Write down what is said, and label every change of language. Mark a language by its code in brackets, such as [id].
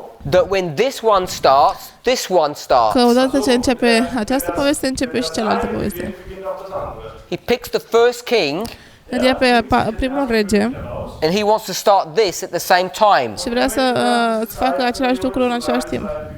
[en] that when this one starts, this one starts. [ro] că odată ce începe această poveste, începe și cealaltă poveste. [de] beginnt auch das andere. [en] He picks the first king [ro] Ia pe primul rege [en] and he wants to start this at the same time. [ro] și vrea să facă același lucru în același timp.